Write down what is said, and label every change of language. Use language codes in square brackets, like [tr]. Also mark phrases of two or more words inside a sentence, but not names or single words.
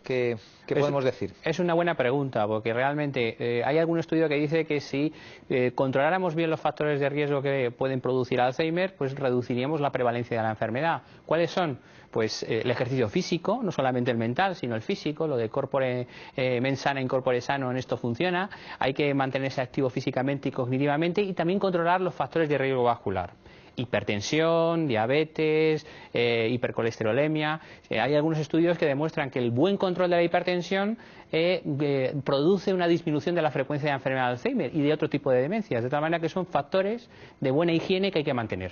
[es] ¿Qué podemos decir? Es una buena pregunta, porque realmente hay algún estudio que dice que si controláramos bien los factores de riesgo que pueden producir Alzheimer, pues reduciríamos la prevalencia de la enfermedad. ¿Cuáles son? Pues el ejercicio físico, no solamente el mental, sino el físico, lo de [la] corpore mens sana in corpore sano, [es] en esto funciona. Hay que mantenerse activo físicamente y cognitivamente y también controlar los factores de riesgo vascular. Hipertensión, diabetes, hipercolesterolemia. Hay algunos estudios que demuestran que el buen control de la hipertensión produce una disminución de la frecuencia de la enfermedad de Alzheimer y de otro tipo de demencias, de tal manera que son factores de buena higiene que hay que mantener.